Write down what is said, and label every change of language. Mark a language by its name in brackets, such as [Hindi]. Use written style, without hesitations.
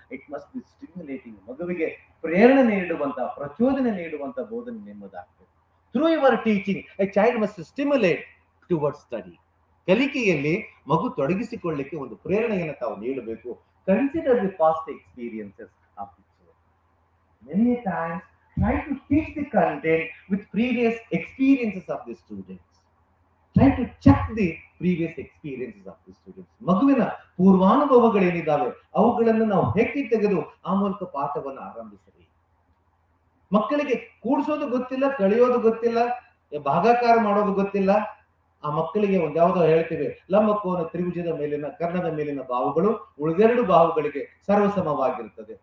[English] It must be stimulating. [Kannada] ಮಗುವಿಗೆ ಪ್ರೇರಣೆ ನೀಡುವಂತ, ಪ್ರಚೋದನೆ ನೀಡುವಂತ ಬೋಧನೆ ನಿಮ್ಮದಾಗ್ತದೆ. [English] Through your teaching a child must stimulate towards study. [Kannada] ಕಲಿಕೆಯಲ್ಲಿ ಮಗು ತೊಡಗಿಸಿಕೊಳ್ಳಿಕ್ಕೆ ಒಂದು ಪ್ರೇರಣೆಯನ್ನು ತಾವು ನೀಡಬೇಕು. [English] Consider the past experiences of the children. Many times try to teach the content with previous experiences of the students. Try to check the previous experiences of the students. [Kannada] ಮಗುವಿನ ಪೂರ್ವಾನುಭವಗಳೇನಿದ್ದಾವೆ ಅವುಗಳನ್ನು ನಾವು ಹೆಕ್ಕಿ ತೆಗೆದು ಆ ಮೂಲಕ ಪಾಠವನ್ನು ಆರಂಭಿಸಲಿ. ಮಕ್ಕಳಿಗೆ ಕೂಡಿಸೋದು ಗೊತ್ತಿಲ್ಲ, ಕಳೆಯೋದು ಗೊತ್ತಿಲ್ಲ, ಭಾಗಾಕಾರ ಮಾಡೋದು ಗೊತ್ತಿಲ್ಲ. ಆ ಮಕ್ಕಳಿಗೆ ಒಂದ್ ಯಾವ್ದೋ ಹೇಳ್ತೀವಿ, ಲಂಬಕೋನ ತ್ರಿಭುಜದ ಮೇಲಿನ ಕರ್ಣದ ಮೇಲಿನ ಬಾಹುಗಳು ಉಳಿದೆರಡು ಬಾಹುಗಳಿಗೆ ಸರ್ವಸಮವಾಗಿರುತ್ತದೆ.